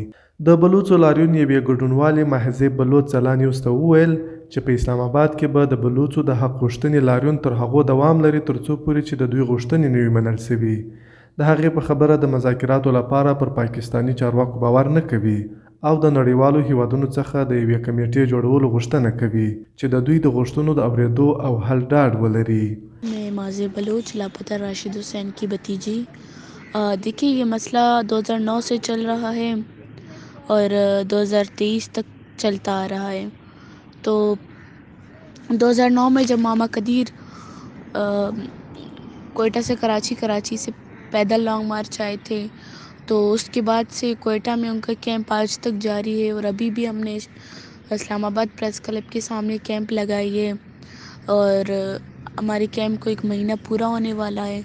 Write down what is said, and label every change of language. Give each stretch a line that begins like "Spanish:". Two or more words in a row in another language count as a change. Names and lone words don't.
Pashto: د بلوڅو لاریون یوې ګډونوالې محضې بلوڅ ځلا نیوز ته وویل چې په اسلام آباد کې به د بلوڅو د حق غوښتنې لاریون تر هغو دوام لري تر څو پورې چې د دوی غوښتنې نه وي منل شوي. د هغې په خبره د مذاکراتو لپاره پر پاکستاني چارواکو باور نه کوي او د نړیوالو هیوادونو څخه د یوې کمیټې جوړولو غوښتنه کوي چې د دوی د غوښتنو د اورېدو او حل ډاډ ولري.
Urdu: میں مازے بلوچ لاپتہ راشد حسین کی بھتیجی. دیکھیے یہ مسئلہ 2009 سے چل رہا ہے اور 2023 تک چلتا آ رہا ہے. تو 2009 میں جب ماما قدیر کوئٹہ سے کراچی سے پیدل
English: long march
Urdu: آئے تھے، تو اس کے بعد سے کوئٹہ میں ان کا کیمپ آج تک جاری ہے اور ابھی بھی ہم نے اسلام آباد پریس کلب کے سامنے کیمپ لگائی ہے اور ہمارے کیمپ کو 1 مہینہ پورا ہونے والا ہے.